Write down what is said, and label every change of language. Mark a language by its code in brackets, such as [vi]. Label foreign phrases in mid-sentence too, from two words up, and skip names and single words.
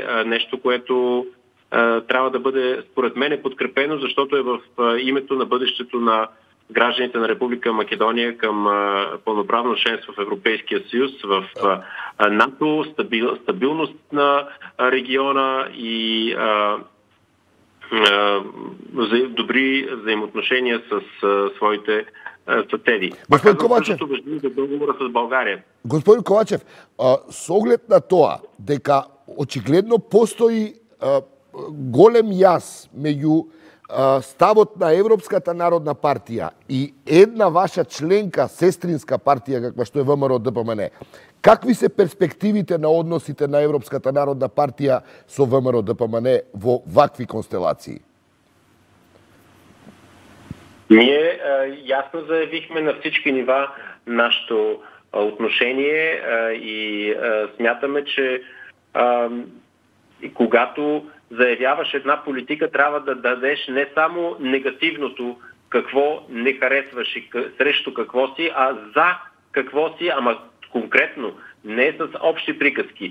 [bg] нещо, което трябва да бъде, според мен, подкрепено, защото е в името на бъдещето на гражданите на Република Македония към пълноправно членство в Европейския съюз, в НАТО, стабилност на региона и добри взаимоотношения с своите съседи. [mk] Господин Ковачев, [bg] договора с България. [mk] Господин Ковачев, с оглед на тоа дека очигледно постои голем јас меѓу ставот на Европската народна партија и една ваша членка, сестринска партија каква што е ВМРО ДПМН, какви се перспективите на односите на Европската народна партија со ВМРО ДПМН во вакви констелации? [bg] Ние ясно заявихме на всички нива нашето отношение и смятаме, че когато заявяваш една политика, трябва да дадеш не само негативното, какво не харесваш и срещу какво си, а за какво си, ама конкретно, не с общи приказки.